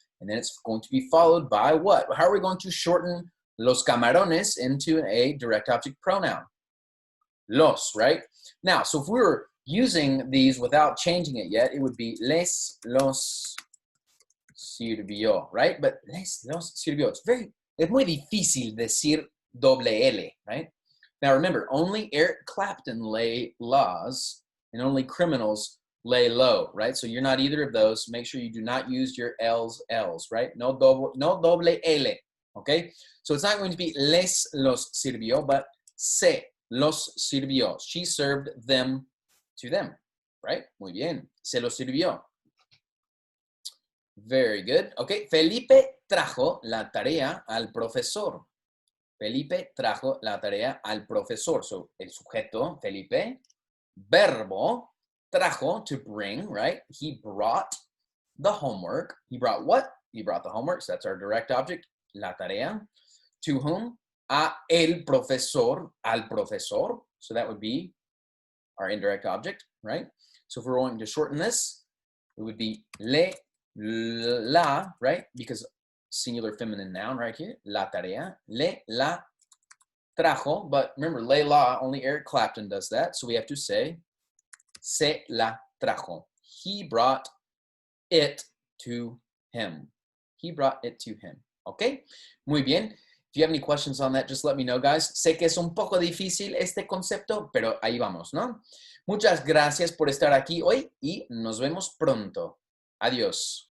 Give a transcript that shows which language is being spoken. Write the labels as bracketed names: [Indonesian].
[English] And then it's going to be followed by what? How are we going to shorten los camarones into a direct object pronoun? Los, right? Now, so if we were using these without changing it yet, it would be [Spanish] les, los, sirvió, [English] right? But [Spanish] les, los, sirvió. Es muy difícil decir doble L, [English] right? Now remember, only Eric Clapton lay laws and only criminals lay low, right? So you're not either of those. Make sure you do not use your L's, right? [Spanish] No doble L, [English] okay? So it's not going to be [Spanish] les los sirvió, [English] but [Spanish] se los sirvió. [English] She served them to them, right? [Spanish] Muy bien. Se los sirvió. [English] Very good. Okay. [Spanish] Felipe trajo la tarea al profesor. Felipe trajo la tarea al profesor. [English] So, [Spanish] el sujeto, Felipe. Verbo, trajo, [English] to bring, right? He brought the homework. He brought what? He brought the homework. So that's our direct object, [Spanish] la tarea. [English] To whom? [Spanish] A el profesor, al profesor. [English] So that would be our indirect object, right? So if we're going to shorten this, it would be le, la, right? Because singular feminine noun right here, [Spanish] la tarea. Le, la, trajo. [English] But remember, [Spanish] le, la, [English] only Eric Clapton does that. So we have to say, [Spanish] se la trajo. [English] He brought it to him. He brought it to him. Okay? [Spanish] Muy bien. [English] If you have any questions on that, just let me know, guys. [Spanish] Sé que es un poco difícil este concepto, pero ahí vamos, ¿no? Muchas gracias por estar aquí hoy y nos vemos pronto. Adiós.